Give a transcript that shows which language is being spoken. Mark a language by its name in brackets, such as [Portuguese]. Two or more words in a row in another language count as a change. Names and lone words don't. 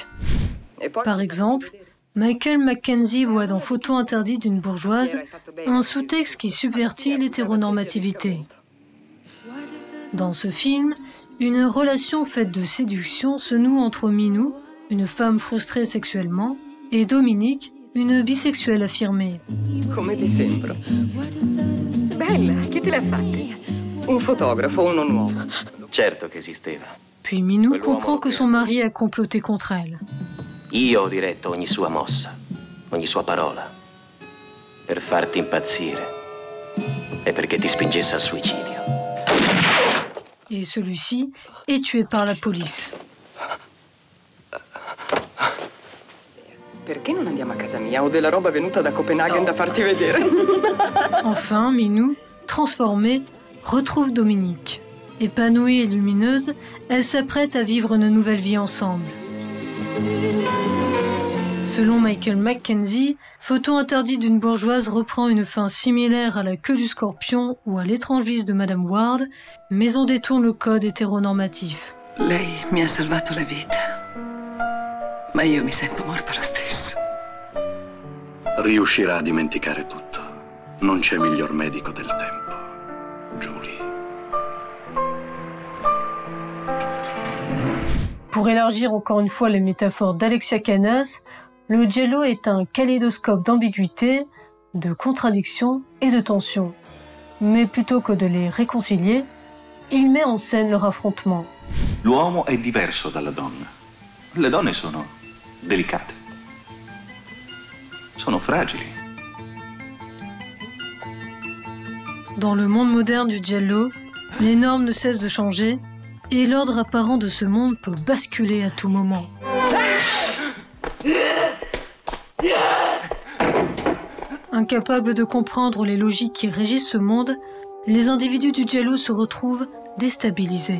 [French] Par exemple, Michael Mackenzie voit dans Photo interdite d'une bourgeoise un sous-texte qui subvertit l'hétéronormativité. Dans ce film, une relation faite de séduction se noue entre Minou, une femme frustrée sexuellement, et Dominique, une bisexuelle affirmée. [Italian] Come ti sembro? Bella, chi te l'ha fatti? Un fotografo, uno nuovo. Certo che esisteva. [French] Puis Minou comprend que son mari a comploté contre elle. [Italian] Io ho diretto ogni sua mossa, ogni sua parola, per farti impazzire e perché ti spingesse al suicidio. [French] Et celui-ci est tué par la police. [Italian] Perché non andiamo a casa mia? Ho della roba venuta da Copenaghen da farti vedere. [French] Enfin, Minou, transformée, retrouve Dominique. Épanouie et lumineuse, elle s'apprête à vivre une nouvelle vie ensemble. Selon Michael Mackenzie, Photo interdite d'une bourgeoise reprend une fin similaire à La queue du scorpion ou à L'étrange vice de Madame Ward, mais on détourne le code hétéronormatif. [Italian] Lei mi ha salvato la vita, ma io mi sento morta lo stesso. Riuscirà a dimenticare tutto. Non c'è miglior medico del tempo. Julie. [French] Pour élargir encore une fois les métaphores d'Alexia Canas, le giallo est un kaléidoscope d'ambiguïté, de contradictions et de tensions. Mais plutôt que de les réconcilier, il met en scène leur affrontement. [Italian] L'uomo è diverso dalla donna. Le donne sono delicate. Sono fragili. [French] Dans le monde moderne du giallo, les normes ne cessent de changer et l'ordre apparent de ce monde peut basculer à tout moment. Incapables de comprendre les logiques qui régissent ce monde, les individus du giallo se retrouvent déstabilisés.